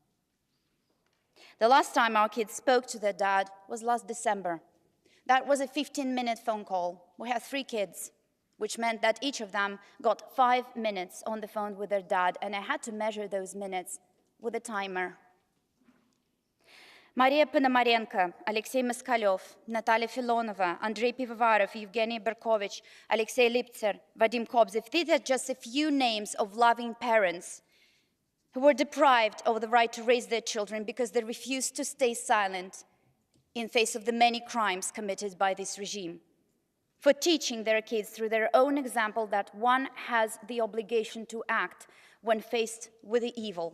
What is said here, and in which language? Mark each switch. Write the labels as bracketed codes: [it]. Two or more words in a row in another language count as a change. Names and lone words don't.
[en] The last time our kids spoke to their dad was last December. That was a 15-minute phone call. We have 3 kids, which meant that each of them got 5 minutes on the phone with their dad, and I had to measure those minutes with a timer. Maria Ponomarenko, Alexei Moskalyov, Natalia Filonova, Andrei Pivovarov, Evgeny Berkovich, Alexei Liptser, Vadim Kobzev. These are just a few names of loving parents who were deprived of the right to raise their children because they refused to stay silent in face of the many crimes committed by this regime, for teaching their kids through their own example that one has the obligation to act when faced with the evil.